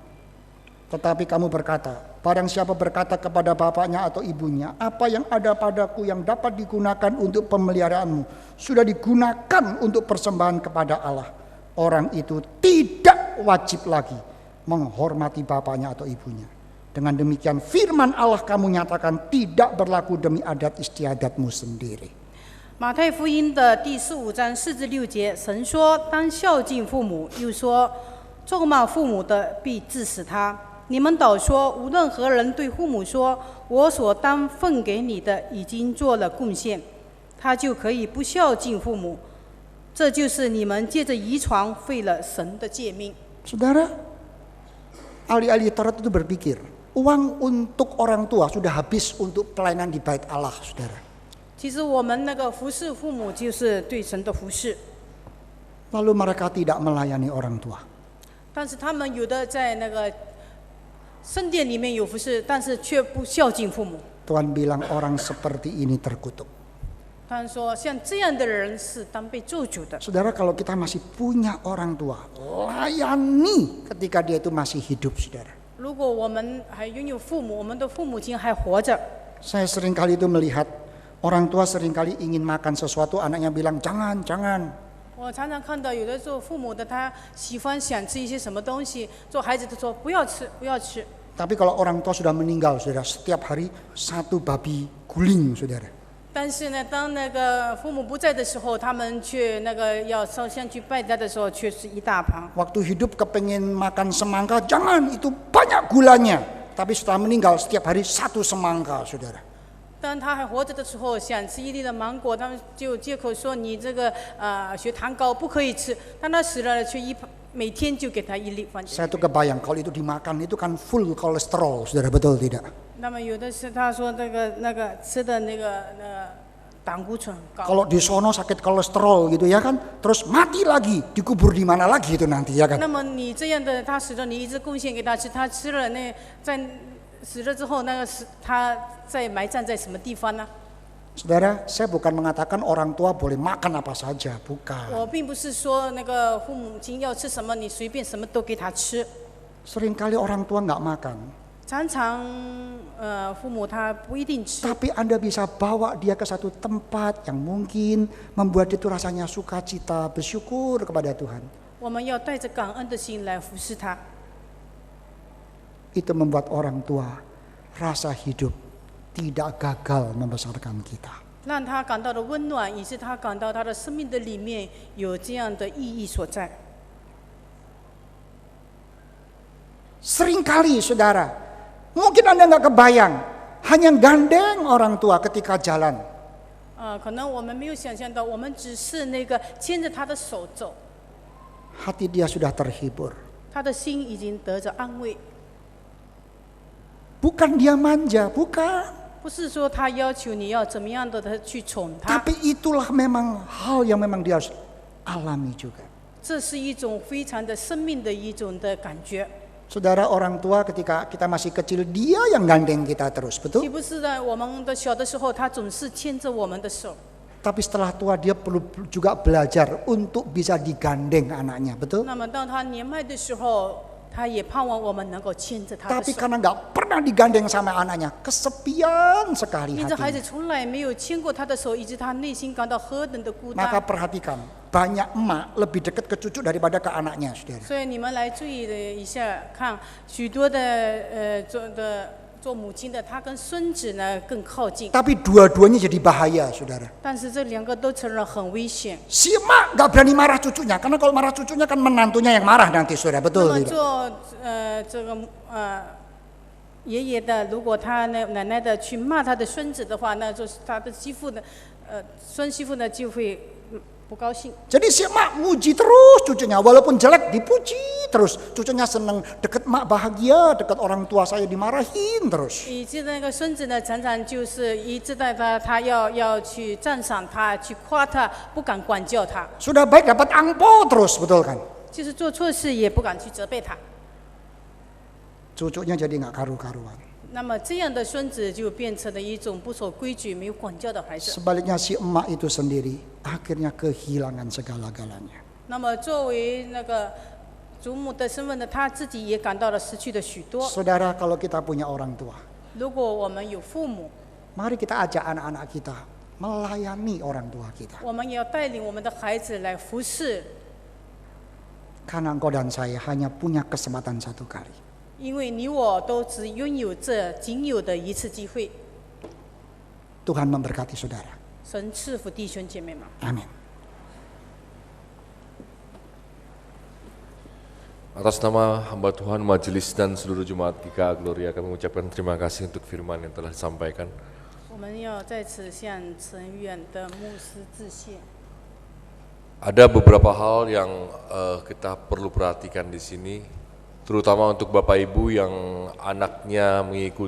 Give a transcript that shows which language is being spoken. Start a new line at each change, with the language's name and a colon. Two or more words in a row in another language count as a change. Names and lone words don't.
Indonesian: Tetapi kamu berkata, barang siapa berkata kepada bapaknya atau ibunya, apa yang ada padaku yang dapat digunakan untuk pemeliharaanmu sudah digunakan untuk persembahan kepada Allah, orang itu tidak wajib lagi menghormati bapaknya atau ibunya. Dengan demikian firman Allah kamu nyatakan tidak berlaku demi adat istiadatmu sendiri.
Chinese: 马太福音的第15章4至6节，神说：“当孝敬父母。” 又说：“咒骂父母的，必治死他。” 你们倒说，无论何人对父母说：“我所当分给你的已经做了贡献”，他就可以不孝敬父母。这就是你们借着遗传废了神的诫命。
Indonesian: Saudara, ahli-ahli Taurat itu berpikir, uang untuk orang tua sudah habis untuk pelayanan di bait Allah, saudara.
Chinese: 其实我们那个服侍父母，就是对神的服侍。
Indonesian: Lalu mereka tidak melayani orang tua.
Chinese: 但是他们有的在那个圣殿里面有服侍，但是却不孝敬父母。
Indonesian: Tuhan bilang orang seperti ini terkutuk.
Chinese: 他说，像这样的人是当被咒诅的。
Indonesian: Saudara, kalau kita masih punya orang tua, layani ketika dia itu masih hidup, saudara.
Chinese: 如果我们还拥有父母，我们的父母亲还活着，
Indonesian: Saya seringkali itu melihat orang tua seringkali ingin makan sesuatu, anaknya bilang jangan, jangan.
Chinese: 我常常看到有的做父母的，他喜欢想吃一些什么东西，做孩子的说不要吃，不要吃。
Indonesian: Tapi kalau orang tua sudah meninggal, saudara, setiap hari satu babi guling, saudara.
Chinese: 但是呢，当那个父母不在的时候，他们却那个要烧香去拜他的时候，却是一大盘。
Indonesian: Waktu hidup kepengen makan semangka, jangan, itu banyak gulanya. Tapi setelah meninggal setiap hari satu semangka, saudara.
Chinese: 当他还活着的时候，想吃一粒的芒果，他们就借口说你这个血糖高不可以吃。当他死了，却每天就给他一粒放进。
Indonesian: Saya tuh kebayang kalau itu dimakan itu kan full kolesterol, saudara, betul tidak?
Chinese: 那么有的是他说那个吃的那个胆固醇高。
Indonesian: Kalau di sono sakit kolesterol gitu ya kan, terus mati lagi, dikubur di mana lagi itu nanti ya kan?
Chinese: 那么你这样的他死了，你一直贡献给他吃，他吃了在死了之后，那个是他在埋葬在什么地方呢？
Indonesian: Saudara, saya bukan mengatakan orang tua boleh makan apa saja, bukan.
Chinese: 我并不是说那个父母亲要吃什么，你随便什么都给他吃。
Indonesian: Seringkali orang tua nggak makan,
Chinese: 常常父母他不一定吃，
Indonesian: tapi Anda bisa bawa dia ke satu tempat yang mungkin membuat itu rasanya sukacita, bersyukur kepada Tuhan.
Chinese: 我们要带着感恩的心来服侍他。
Indonesian: Itu membuat orang tua rasa hidup tidak gagal membesarkan kita.
Chinese: 让他感到的温暖，以致他感到他的生命的里面有这样的意义所在。
Indonesian: Seringkali saudara, mungkin Anda nggak kebayang, hanya gandeng orang tua ketika jalan.
Chinese: 可能我们没有想象到，我们只是那个牵着他的手走，
Indonesian: Hati dia sudah terhibur.
Chinese: 他的心已经得着安慰。
Indonesian: Bukan dia manja, bukan.
Chinese: 不是说他要求你要怎么样的去宠他，
Indonesian: Tapi itulah memang hal yang memang dia harus alami juga.
Chinese: 这是一种非常的生命的一种的感觉。
Indonesian: Saudara, orang tua ketika kita masih kecil, dia yang gandeng kita terus,
Chinese: 岂
Indonesian: betul?
Chinese: 不是的？我们的小的时候，他总是牵着我们的手。
Indonesian: Tapi setelah tua dia perlu juga belajar untuk bisa digandeng anaknya, betul?
Chinese: 那么当他年迈的时候，他也盼望我们能够牵着他的
Indonesian: Tapi
Chinese: 手。
Indonesian: karena nggak pernah digandeng sama anaknya, kesepian sekali
Chinese: 因着孩子
Indonesian: hatinya.
Chinese: 从来没有牵过他的手，以致他内心感到何等的孤
Indonesian: Maka
Chinese: 单。
Indonesian: perhatikan, banyak emak lebih dekat ke cucu daripada ke anaknya, saudara.
Chinese: 所以你们来注意的一下，看许多的做母亲的，他跟孙子呢更靠近，
Indonesian: Tapi dua-duanya jadi bahaya, saudara.
Chinese: 但是这两个都承认很危险。
Indonesian: Si emak nggak berani marah cucunya, karena kalau marah cucunya kan menantunya yang marah nanti, saudara.
Chinese: 那
Indonesian: Betul
Chinese: 么
Indonesian: tidak?
Chinese: 做这个爷爷的，如果他奶奶的去骂他的孙子的话，那就是他的媳妇的孙媳妇呢就会不高兴。
Indonesian: Jadi si emak muji terus cucunya, walaupun jelek dipuji terus. Cucunya seneng, deket emak bahagia, deket orang tua saya dimarahin terus.
Chinese: 以致那个孙子呢，常常就是一直在他要去赞赏他，去夸他，不敢管教他，
Indonesian: Sudah baik dapat angpo terus, betul kan?
Chinese: 就是做错事也不敢去责备他。
Indonesian: Cucunya jadi nggak karu-karuan.
Chinese: 那么这样的孙子就变成了一种不守规矩、没有管教的孩子。
Indonesian: Sebaliknya si emak itu sendiri akhirnya kehilangan segala-galanya.
Chinese: 那么作为那个祖母的身份呢，他自己也感到了失去的许多。
Indonesian: Saudara, kalau kita punya orang tua,
Chinese: 如果我们有父母，
Indonesian: mari kita ajak anak-anak kita melayani orang tua kita.
Chinese: 我们也要带领我们的孩子来服侍，
Indonesian: Karena engkau dan saya hanya punya kesempatan satu kali.
Chinese: 因为你我都只拥有这仅有的一次机会。
Indonesian: Tuhan memberkati saudara.
Chinese: 神赐福弟兄姐妹们。
Indonesian: Amin. Atas nama hamba Tuhan, majelis dan seluruh jemaat GKA Gloria, kami mengucapkan terima kasih untuk firman yang telah disampaikan.
Chinese: 我们要在此向陈远的牧师致谢。
Indonesian: Ada beberapa hal yang kita perlu perhatikan di sini, terutama untuk Bapak Ibu yang anaknya mengikuti